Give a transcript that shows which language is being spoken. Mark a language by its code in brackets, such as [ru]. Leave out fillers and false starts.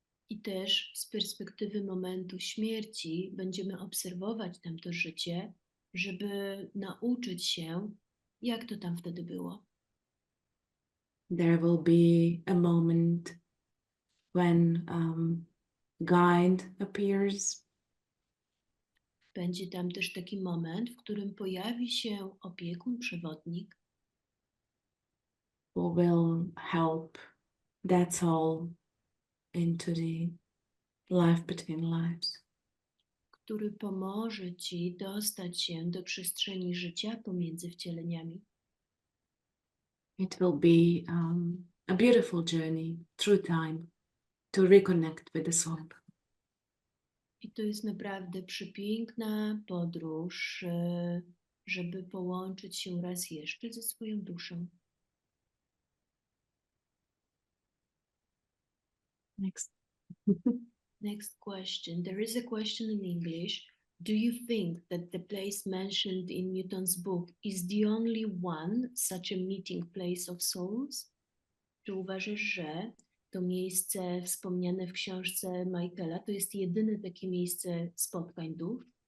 [pl] I też z perspektywy momentu śmierci będziemy obserwować tamto życie, żeby nauczyć się, jak to tam wtedy było. [en] There will be a moment when guide appears, [pl] Będzie tam też taki moment, w którym pojawi się opiekun, przewodnik, [en] who will help that soul into the life between lives. [pl] który pomoże ci dostać się do przestrzeni życia pomiędzy wcieleniami. [en] It will be a beautiful journey through time to reconnect with the soul. [pl] I to jest naprawdę przepiękna podróż, żeby połączyć się raz jeszcze ze swoją duszą. [en] Next. Next question. There is a question in English. Do you think that the place mentioned in Newton's book is the only one such a meeting place of souls? [pl] Czy uważasz, że to miejsce wspomniane w książce Michaela to jest jedyne takie miejsce spotkań dusz?